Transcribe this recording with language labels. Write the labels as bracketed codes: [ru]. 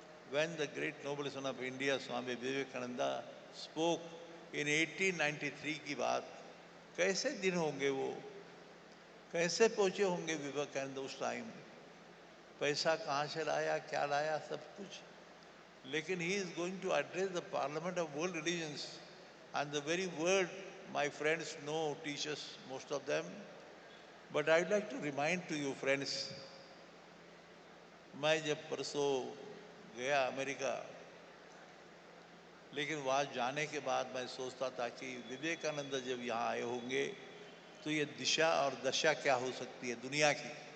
[en] When the great noble son of India, Swami Vivekananda, spoke in 1893 [hi] की बात, कैसे दिन होंगे वो, कैसे पहुंचे होंगे विवेकानंद उस टाइम, पैसा कहाँ से लाया, क्या लाया, सब कुछ। [en] लेकिन he is going to address the Parliament of World Religions, and the very word my friends know, teachers, most of them. But I'd like to remind to you friends, [hi] मैं जब परसों गया अमेरिका, लेकिन वहाँ जाने के बाद मैं सोचता था कि विवेकानंद जब यहाँ आए होंगे तो ये दिशा और दशा क्या हो सकती है दुनिया की।